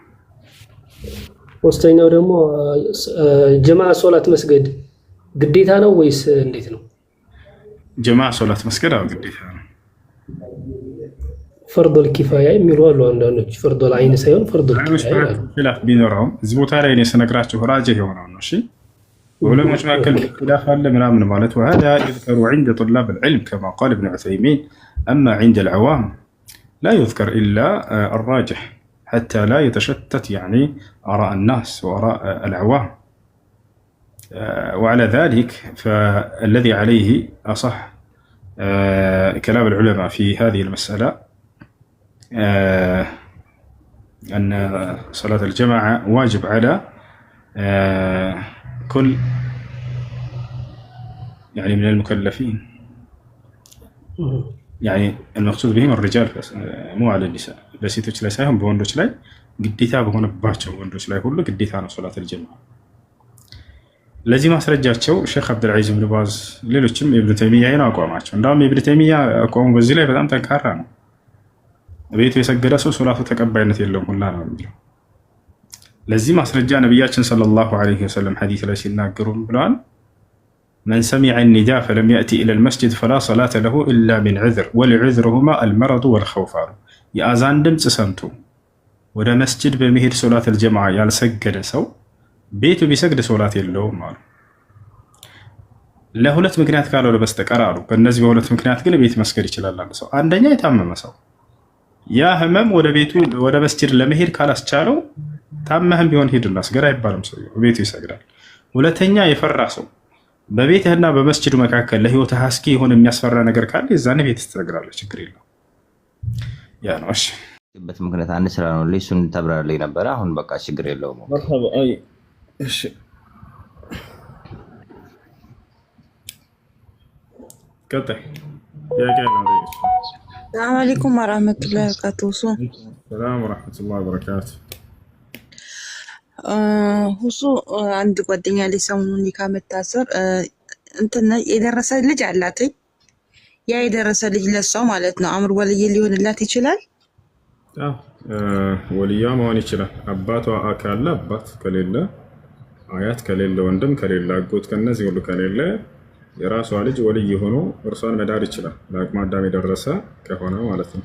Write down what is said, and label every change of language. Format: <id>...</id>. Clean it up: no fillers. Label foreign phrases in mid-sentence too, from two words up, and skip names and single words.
<am>ሶስተኛው ደግሞ ጀማዓ ሶላት መስገድ ግዴታ ነው ወይስ እንዴት ነው? ጀማዓ ሶላት መስገድ አው ግዴታ ነው።</am> <ar>فرض الكفاية</ar> <am>የሚሉ አሉ አንዳንዶች።</am> <ar>فرض العين</ar> <am>ሳይሆን</am> <ar>فرض الكفاية</ar> <am>አሉ። ኺላፍ ቢኖረውም እዚህ ቦታ ላይ እኔ ስነግራችሁ ራጅህ የሆነው ነው። እሺ ዑለሞች መካከል ኺላፍ አለ ምናምን ማለት</am> <ar>وهذا يذكر عند طلاب العلم كما قال ابن عثيمين اما عند العوام لا يذكر الا الراجح حتى لا يتشتت يعني آراء الناس وآراء العوام. وعلى ذلك فالذي عليه أصح كلام العلماء في هذه المسألة أن صلاة الجماعة واجب على كل يعني من المكلفين. يعني المقصود بهم الرجال مو على النساء</ar> <am>በሴቶች ላይ ሳይሆን በወንዶች ላይ ግዴታ በሆነባቸው ወንዶች ላይ ሁሉ ግዴታ ነው ሶላት الجمعة ለዚህ ማስረጃቸው ሼክ አብዱልዓዚዝ ኢብኑ ባዝ ሌሎችም ኢብኑ ተይሚያ ነው አቋማቸው እንደውም ኢብኑ ተይሚያ አቋሙ በዚህ ላይ በጣም ጠንካራ ነው ቤቱ የሰገደ ሰው ሶላቱ ተቀባይነት የለውም ሁላ ነው የሚለው ለዚህ ማስረጃ ነብያችን</am> <ar>صلى الله عليه وسلم</ar> <am>ሐዲስ ላይ ሲናገሩ ብለዋል</am> <ar>من سمع النداء فلم يأتي إلى المسجد فلا صلاة له إلا من عذر والعذرهما المرض والخوف</ar> <am>የአዛን ድምጽ ሰምቶ ወደ መስጂድ በመሄድ ሶላት الجمعة ያልሰገደ ሰው ቤቱ ቢሰግድ ሶላት የለውም አሉ ለሁለት ምክንያት ካልሆነ በስተቀር አሉ በእነዚህ በሁለት ምክንያት ግን ቤት መስገድ ይችላል አንድ ሰው አንደኛ የታመመ ሰው ያ ህመም ወደ ቤቱ ወደ መስጂድ ለመሄድ ካላስቻለው ታመህም ቢሆን ሄድና ስገድ አይባልም ሰው ቤቱ ይሰግዳል ሁለተኛ የፈራ ሰው በቤትህና በመስጂዱ መካከል ለህይወት አስኪ የሆነ የሚያስፈራ ነገር ካለ የዛኔ ቤት ትሰግዳለህ ችግር የለውም ያ ነው እሺ በት ምክንያት አንድ ስራ ነው ለሱን ተብራራለኝ ነበር አሁን በቃ ችግር የለውም</am> <ar>مرحبا اي</ar> <am>እሺ ቀጥታ</am> <ar>السلام عليكم ورحمة الله وبركاته. السلام ورحمة الله وبركاته.</ar> <am>ሁሱ አንድ ጓደኛ ላይ ሰሞኑን ኒካ መታሰር እንትና የደረሰ ልጅ አላት። ያ የደረሰ ልጅ ለሷው ማለት ነው አምር ወልይ ሊሆንላት ይችላል? አዎ ወልያ መሆን ይችላል። አባቷ አካለ አባት ከሌለ አያት ከሌለ ወንድም ከሌለ አጎት ከነዚህ ሁሉ ከሌለ የራሷ ልጅ ወልይ ሆኖ እርሷን መዳር ይችላል። ለአቅመ አዳም የደረሰ ከሆነ ማለት ነው።</am>